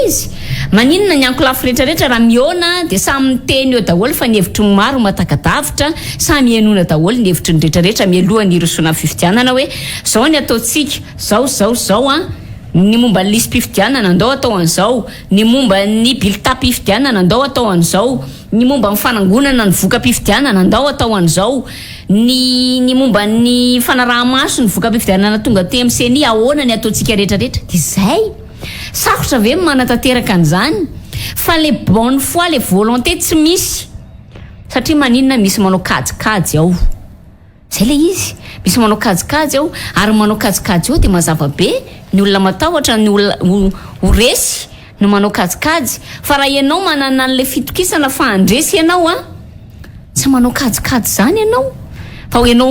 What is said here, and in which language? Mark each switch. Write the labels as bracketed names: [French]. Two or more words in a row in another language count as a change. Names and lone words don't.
[Malagasy] izy maninona ny ankolafo rehetrarehetra raha miona de samy miteny eo daholo fa ny hevitry ny maro matakadavitra samy enona daholo ny hevitry ny rehetrarehetra mialohan'ny irosona fifidianana hoe zao ny ataontsika zao ny momba ny lisy mpifidianana andao atao an'izao ny momba ny bilita-pifidianana andao atao an'izao ny momba ny fanangonana ny voka-pifidianana andao atao an'izao ny momba ny fanaraha-maso ny voka-pifidianana tonga te amin'ny CENI ahoana ny ataontsika rehetrarehetra de zay sarotra ve manatanteraka an'izany fa [French] le bonne foi le volonté [Malagasy] tsy misy satria maninona misy manao kajikajy ao zay le izy misy manao kajikajy ao ary manao kajikajy ao de mazava be ny olona matahotra ny olona horesy no manao kajikajy fa raha ianao manana an'le fitokisana fa handresy ianao tsy manao kajikajy zany ianao fa ianao